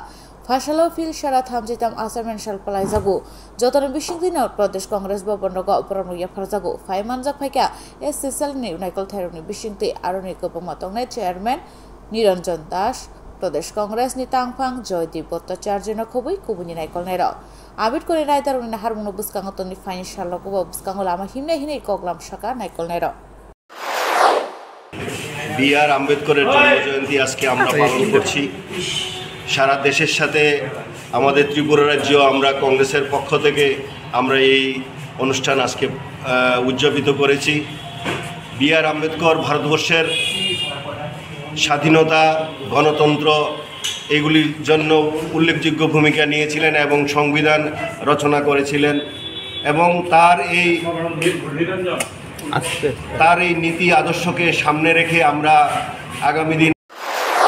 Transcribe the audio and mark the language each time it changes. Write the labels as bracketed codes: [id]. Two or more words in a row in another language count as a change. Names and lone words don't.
[trp] Fashalo fil shara thamjitam assignment shal palai jago jotone bisingte no Pradesh Congress bobonogo pronuya farjago faimanjak phaika SSL ni naikolnai ni bisingte aroni kopongma tongnai chairman Niranjan Das Pradesh Congress ni tangphang Joydeep Bhattacharya no khobui kubuni naikolnai ro Ambedkar ni raitar ni harmuno buskango toni financial lokobo buskango lama himne hine koglam shaka naikolnai ro [bn] বিআর আম্বেদকরের জন্মজয়ন্তী আজকে আমরা পালন করছি সারা দেশের সাথে আমাদের ত্রিপুরা রাজ্য আমরা কংগ্রেসের পক্ষ থেকে আমরা এই অনুষ্ঠান আজকে উদযাপিত করেছি বিআর আম্বেদকর ভারতবর্ষের স্বাধীনতা গণতন্ত্র এগুলির জন্য উল্লেখযোগ্য ভূমিকা নিয়েছিলেন এবং সংবিধান রচনা করেছিলেন এবং তার এই নীতি আদর্শকে সামনে রেখে আমরা আগামী দিন